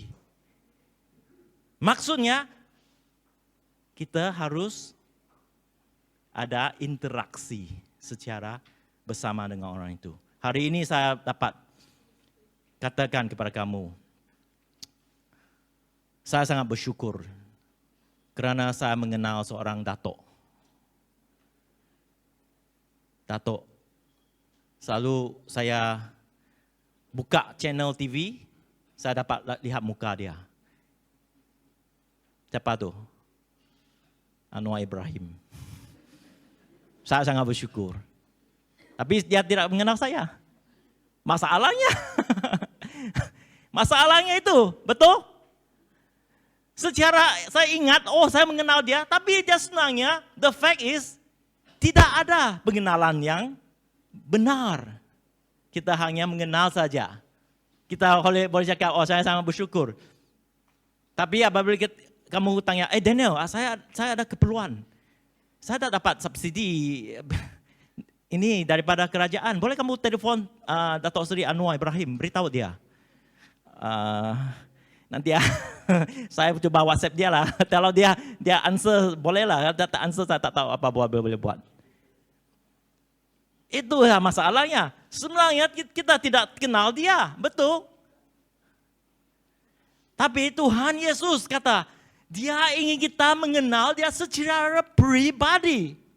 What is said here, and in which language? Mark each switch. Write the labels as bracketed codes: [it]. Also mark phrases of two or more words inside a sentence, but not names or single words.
[ms] Maksudnya kita harus ada interaksi secara bersama dengan orang itu. Hari ini saya dapat katakan kepada kamu, saya sangat bersyukur kerana saya mengenal seorang datuk. Datuk, selalu saya buka channel TV, saya dapat lihat muka dia. Siapa tu? Anwar Ibrahim. Saya sangat bersyukur. Tapi dia tidak mengenal saya. Masalahnya itu, betul? Secara saya ingat, saya mengenal dia, tapi dia senangnya, [en] the fact is, [ms] tidak ada pengenalan yang benar. Kita hanya mengenal saja. Kita boleh cakap, saya sangat bersyukur. Tapi apabila kamu tanya, Daniel, saya ada keperluan. Saya tak dapat subsidi ini daripada kerajaan. Boleh kamu telefon Datuk Seri Anwar Ibrahim, beritahu dia. Nanti saya coba WhatsApp dia lah. Kalau dia answer, bolehlah. Dia tak answer, saya tak tahu apa boleh buat. Itu masalahnya. Sebenarnya kita tidak kenal dia, betul. Tapi Tuhan Yesus kata, dia ingin kita mengenal dia secara pribadi.